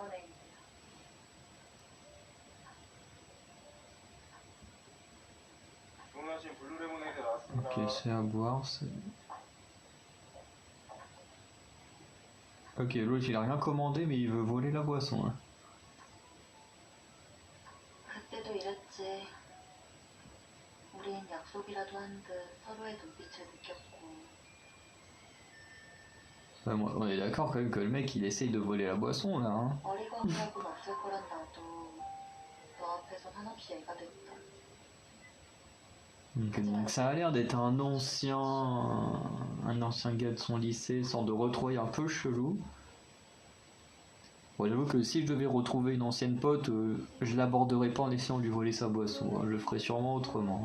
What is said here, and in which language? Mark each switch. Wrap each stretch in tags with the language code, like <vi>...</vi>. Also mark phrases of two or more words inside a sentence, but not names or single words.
<fr>Ok, c'est à boire. Ok, l'autre il a rien commandé, mais il veut voler la boisson. Hein.</fr> <ko>그때도 이랬지. 우린 약속이라도 한 듯 서로의 눈빛을 느꼈고.</ko> <fr>Ouais, moi, on est d'accord quand même que le mec il essaye de voler la boisson là. Hein.</fr> <ko>어리고 한적은 없을 거란 나도 너 앞에선 한없이 애가 됐다.</ko> <fr>Donc ça a l'air d'être un ancien gars de son lycée, sorte de retrouvailles un peu chelou. Bon, j'avoue que si je devais retrouver une ancienne pote, je l'aborderais pas en essayant de lui voler sa boisson. Hein. Je le ferais sûrement autrement.</fr>